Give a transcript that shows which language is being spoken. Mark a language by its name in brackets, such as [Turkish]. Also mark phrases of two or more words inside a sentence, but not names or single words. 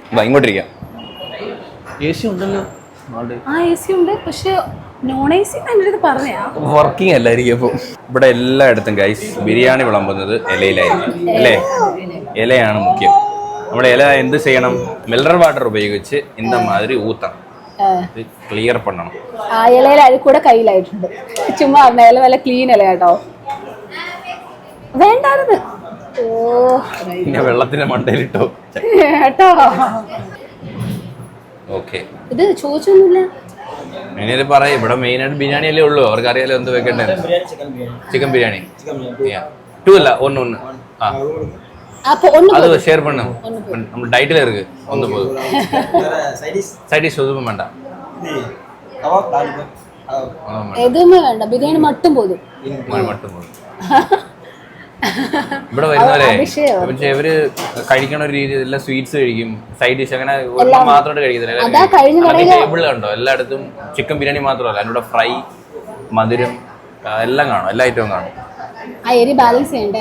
[Malayalam] ഇങ്ങോട്ടിരിക്കാം. AC ഉണ്ടല്ലോ. AC ഉണ്ട്, പക്ഷെ [English] non AC [Malayalam] എന്റെ പറഞ്ഞാ വർക്കിംഗ് അല്ലായിരിക്കും. ഇപ്പൊ ഇവിടെ എല്ലായിടത്തും ഗൈസ് ബിരിയാണി വിളമ്പുന്നത് ഇലയിലായിരിക്കും അല്ലേ? ഇലയാണ് മുഖ്യം. നമ്മുടെ ഇല എന്ത് ചെയ്യണം? മിനറൽ വാട്ടർ ഉപയോഗിച്ച് [Tamil] இந்த மாதிரி [Malayalam] ഊത്തണം. ക്ലിയർ പണ്ണണം. ആ ഇലയിൽ അഴുക്കൂടെ കയ്യിലായിട്ടുണ്ട്. ചുമ്മാ ഇല നല്ല ക്ലീൻ ഇല കേട്ടോ. വേണ്ടായിരുന്നു. പിന്നെ വെള്ളത്തിന്റെ മണ്ടയിലിട്ടോ കേട്ടോ. ഓക്കെ, ഇത് ചോദിച്ചൊന്നുമില്ല. ഇനി പറയാം. ഇവിടെ മെയിൻ ആയിട്ട് ബിരിയാണി അല്ലേ ഉള്ളൂ. അവർക്ക് അറിയാലോ എന്ത് വെക്കണ്ടേ. ചിക്കൻ ബിരിയാണി 2 അല്ല 1. [Tamil] அது ஷேர் பண்ணு. நம்ம டயட்ல இருக்கு. ஒன்னு போதும். [English] side dish [Tamil] எதுவும் வேண்டாம். எதுவுமே வேண்டாம். பிரியாணி மட்டும் போதும். மட்டும் போதுം. [Malayalam] ഇവിടെ വരുന്നവരെ പക്ഷേ ഇവര് കഴിക്കണ ഒരു രീതി എല്ലാ സ്വീറ്റ്സ് കഴിക്കും, [English] side dish [Malayalam] അങ്ങനെ മാത്രമായിട്ട് കഴിക്കുന്നില്ല. ടേബിളിലുണ്ടോ എല്ലായിടത്തും ചിക്കൻ ബിരിയാണി മാത്രമല്ല, അതിലൂടെ ഫ്രൈ, മധുരം എല്ലാം കാണും. എല്ലാ ഐറ്റവും കാണും. ബാലൻസ് ചെയ്യണ്ടേ?